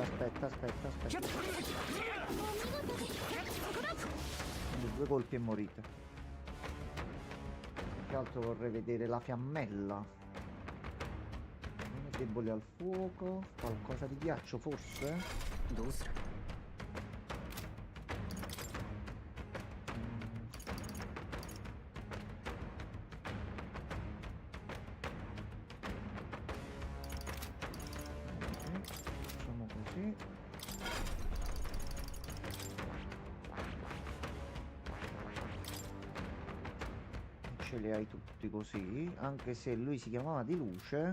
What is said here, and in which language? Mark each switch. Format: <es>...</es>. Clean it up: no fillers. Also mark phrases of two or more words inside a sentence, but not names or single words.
<it>Aspetta.</it> <ja>キャッお見事ですそこだ</ja> <it>Quindi 2 colpi e morite. Che altro vorrei vedere? La fiammella. Non è debole al fuoco. Qualcosa di ghiaccio forse?</it> <ja>どうする</ja> <it>Facciamo così. Ce li hai tutti così, anche se lui si chiamava di luce.</it>